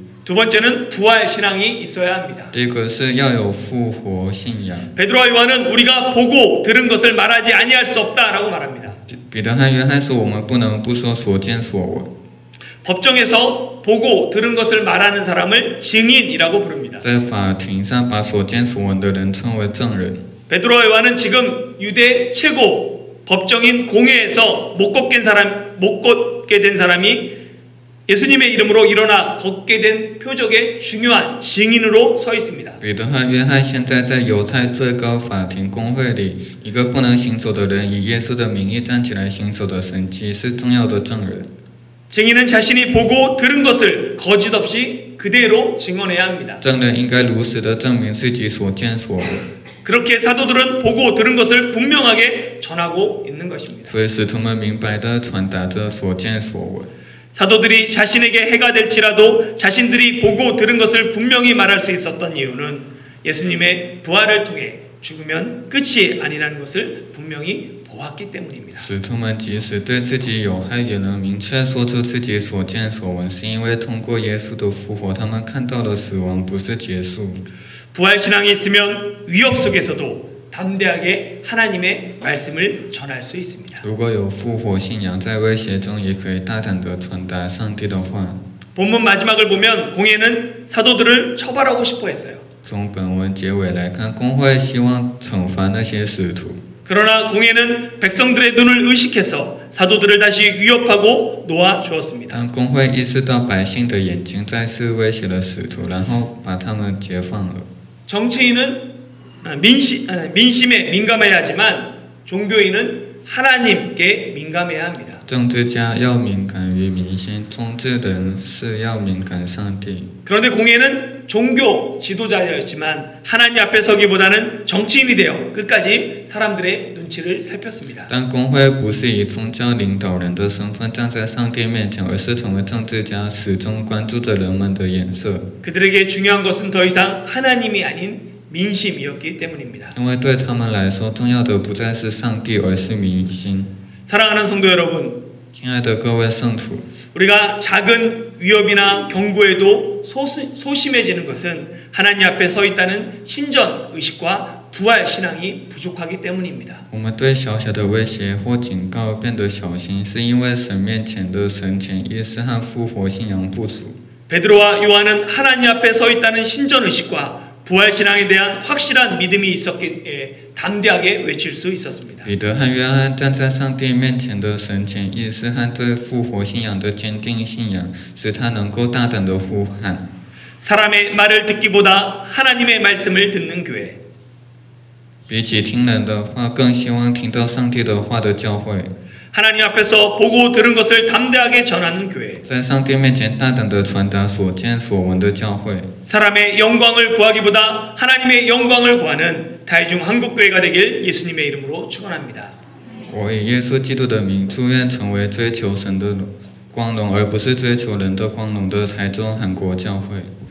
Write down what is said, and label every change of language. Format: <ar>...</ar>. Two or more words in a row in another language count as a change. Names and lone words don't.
<ko>두 번째는 부활 신앙이 있어야 합니다.</ko> <zh>第一个是要有复活信仰。</zh> <ko>베드로와 요한은 우리가 보고 들은 것을 말하지 아니할 수 없다라고 말합니다.</ko> <zh>彼得和约翰说，我们不能不说所见所闻。</zh> <ko>법정에서 보고 들은 것을 말하는 사람을 증인이라고 부릅니다.</ko> <zh>在法庭上，把所见所闻的人称为证人。</zh> <ko>베드로와 요한은 지금 유대 최고 법정인 공회에서 못 걷게 된 사람이 예수님의 이름으로 일어나 걷게 된 표적의 중요한 증인으로 서 있습니다.</ko> <zh>彼得和约翰现在在犹太最高法庭公会里，一个不能行走的人以耶稣的名义站起来行走的神迹，是重要的证人。</zh> <ko>증인은 자신이 보고 들은 것을 거짓 없이 그대로 증언해야 합니다.</ko> <zh>证人应该如实的证明自己所见所闻，</zh> <ko>그렇게 사도들은 보고 들은 것을 분명하게 전하고 있는 것입니다.</ko> <zh>所以使徒们明白的传达着所见所闻。</zh> <ko>사도들이 자신에게 해가 될지라도 자신들이 보고 들은 것을 분명히 말할 수 있었던 이유는 예수님의 부활을 통해 죽으면 끝이 아니라는 것을 분명히 보았기 때문입니다.</ko> <zh>使徒们即使对自己有害，也能明确说出自己所见所闻，是因为通过耶稣的复活，他们看到了死亡不是结束。</zh> <ko>부활신앙이 있으면 위협 속에서도 담대하게 하나님의 말씀을 전할 수 있습니다.</ko> <zh>如果有复活信仰，在威胁中也可以大胆地传达上帝的话。</zh> <ko>본문 마지막을 보면 공회는 사도들을 처벌하고 싶어 했어요.</ko> <zh>从本文结尾来看，公会希望惩罚那些使徒，</zh> <ko>그러나 공회는 백성들의 눈을 의식해서 사도들을 다시 위협하고 놓아 주었습니다.</ko> <zh>但公会意识到百姓的眼睛再次威胁了使徒，然后把他们解放了。</zh> <ko>정치인은 민심에 민감해야 하지만 종교인은 하나님께 민감해야 합니다.</ko> <zh>政治家要敏感于民心，宗治人是要敏感上帝。</zh> <ko>그런데 공회는 종교 지도자였지만 하나님 앞에 서기보다는 정치인이 되어 끝까지 사람들의 눈치를 살폈습니다.</ko> <zh>但公会不是以宗教领导人的身份站在上帝面前，而是成为政治家，始终关注着人们的眼色。</zh> <ko>그들에게 중요한 것은 더 이상 하나님이 아닌 민심이었기 때문입니다.</ko> <zh>因为对他们来说，重要的不再是上帝，而是民心。</zh> <ko>사랑하는 성도 여러분,</ko> <zh>亲爱的各位圣徒，</zh> <ko>우리가 작은 위협이나 경고에도 소심해지는 것은 하나님 앞에 서 있다는 신전 의식과 부활 신앙이 부족하기 때문입니다.</ko> <zh>我们对小小的威胁或警告变得小心，是因为神面前的神前意识和复活信仰不足。</zh> <ko>베드로와 요한은 하나님 앞에 서 있다는 신전 의식과 부활 신앙에 대한 확실한 믿음이 있었기에 담대하게 외칠 수 있었습니다.</ko> <zh>彼得和约翰站在上帝面前的神前意识和对复活信仰的坚定信仰，使他能够大胆地呼喊。</zh> <ko>사람의 말을 듣기보다 하나님의 말씀을 듣는 교회.</ko> <zh>比起听人的话，更希望听到上帝的话的教会。</zh> <ko>하나님 앞에서 보고 들은 것을 담대하게 전하는 교회.</ko> <zh>在上帝面前大胆地传达所见所闻的教会。</zh> <ko>사람의 영광을 구하기보다 하나님의 영광을 구하는 다이중 한국교회가 되길 예수님의 이름으로 축원합니다.</ko> <zh>我以耶稣基督的名，祝愿成为追求神的光荣，而不是追求人的光荣的台中韩国教会。</zh>